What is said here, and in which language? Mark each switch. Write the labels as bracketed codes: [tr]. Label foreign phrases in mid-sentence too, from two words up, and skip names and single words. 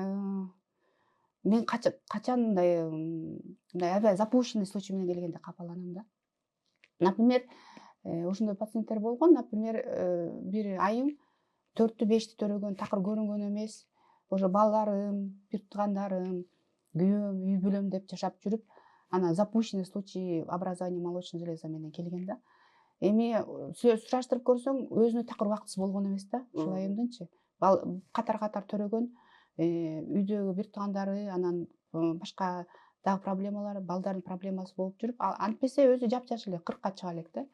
[ky] Мен качан мындай аябай [ru] запущенный случай [ky] менен келгенде капаланам да. Например, ошондой пациенттер болгон. Например, бир айым 4-5 төрөгөн, такыр көрүнгөн эмес. Уже балдарым, бир туугандарым, күйөөм, үй бүлөм деп жашап жүрүп, анан [ru] запущенный случай образования молочной железы [ky] менен келген да. Эми сураштырып көрсөң, өзүнө такыр убактысы болгон эмес да, ушул айымдынчы. Катар төрөгөн, үйдөгү бир туугандары, анан башка дагы проблемалары, балдардын проблемасы болуп жүрүп, антпесе өзү жапжаш эле 40-ка чыга элек да.